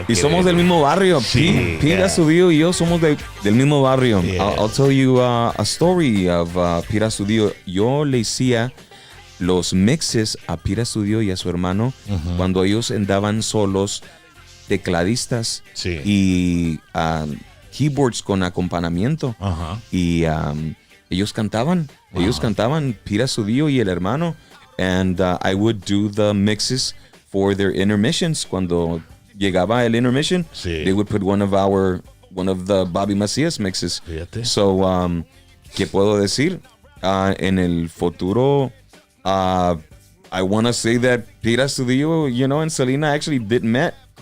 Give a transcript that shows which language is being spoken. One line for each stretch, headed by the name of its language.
Spanish: Y somos del mismo barrio. Sí, Pira Studio y yo somos del mismo barrio.
English: Yeah. I'll tell you a story of Pira Studio.
Spanish: Yo le hacía los mixes a Pira Studio y a su hermano cuando ellos andaban solos, tecladistas y keyboards con acompañamiento. Y ellos cantaban. Ellos cantaban, Pira Studio y el hermano.
English: And I would do the mixes for their intermissions.
Spanish: Cuando llegaba el intermission,
English: they would put one of the Bobby Macias mixes.
Spanish: Fíjate.
English: So,
Spanish: ¿qué puedo decir? En el futuro,
English: I want to say that Pira Studio, you know, and Selena actually met.